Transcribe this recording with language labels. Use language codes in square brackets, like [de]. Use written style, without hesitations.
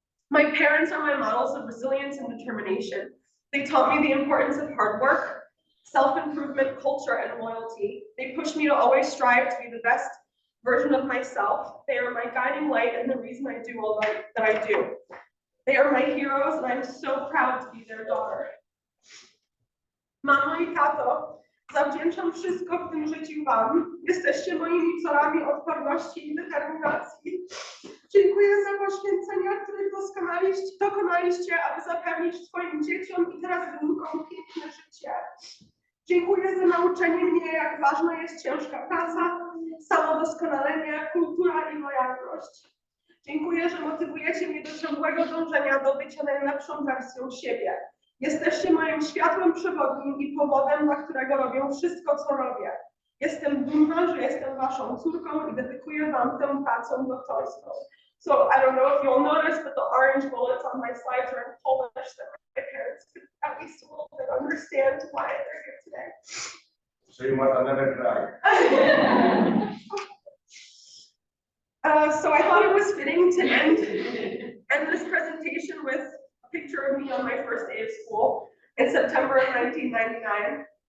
[en] My parents are my models of resilience and determination. They taught me the importance of hard work, self-improvement, culture, and loyalty. They pushed me to always strive to be the best version of myself. They are my guiding light and the reason I do all that I do. They are my heroes, and I'm so proud to be their daughter. [pl] Mamo i tato, zawdzięczam wszystko w tym życiu wam. Jesteście moimi wzorami odporności i determinacji. Dziękuję za poświęcenia, których dokonaliście, aby zapewnić swoim dzieciom i teraz wnukom piękne życie. Dziękuję za nauczenie mnie, jak ważna jest ciężka praca, samodoskonalenie, kultura i lojalność. Dziękuję, że motywujecie mnie do ciągłego dążenia do bycia najlepszą wersją siebie. Jesteście moim światłem przewodnim i powodem, dla którego robię wszystko, co robię. Jestem dumna, że jestem waszą córką i dedykuję wam tę pracę doktorską. [en] So I don't know if you'll notice, but the orange bullets on my slides are in Polish, that my parents could at least a little bit understand why they're here today. So you must another cry. So I thought it was fitting to end this presentation with a picture of me on my first day of school in September of 1999.